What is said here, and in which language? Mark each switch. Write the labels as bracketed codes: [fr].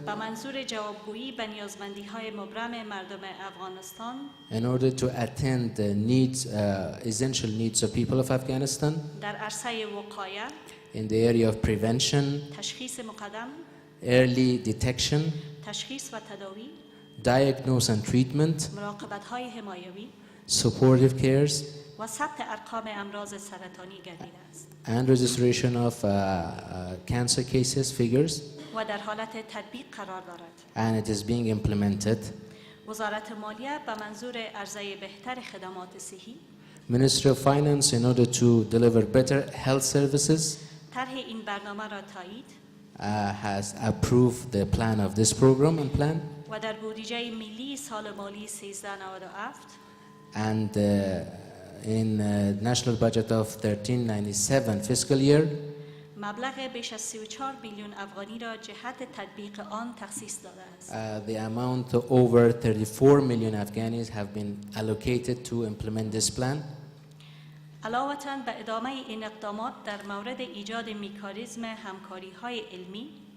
[fa] به منظور جوابگویی به نیازمندی‌های مبرم مردم افغانستان [en] in order to attend the needs, essential needs of people of Afghanistan [fa] در عرصه وقایع، [en] in the area of prevention, [fa] تشخیص مقدم، [en] early detection, [fa] تشخیص و تداوی، [en] diagnosis and treatment, [fa] مراقبت‌های حمایوی [en] supportive cares, [fa] و ثبت ارقام امراض سرطانی گردیده است [en] and registration of cancer cases figures, [fa] و در حالت تطبیق قرار دارد. [en] and it is being implemented. [fa] وزارت مالیه به منظور عرضه بهتر خدمات صحی [en] Ministry of Finance, in order to deliver better health services, [fa] طرح این برنامه را تایید [en] has approved the plan of this program and plan, [fa] و در بودجه ملی سال مالی 1397 [en] and in national budget of 1397 fiscal year, [fa] مبلغ بیش از 34 بیلیون افغانی را جهت تطبیق آن تخصیص داده است. [en] the amount over 34 million Afghanis have been allocated to implement this plan. [fa] علاوه به ادامه این اقدامات در مورد ایجاد مکانیزم همکاری‌های علمی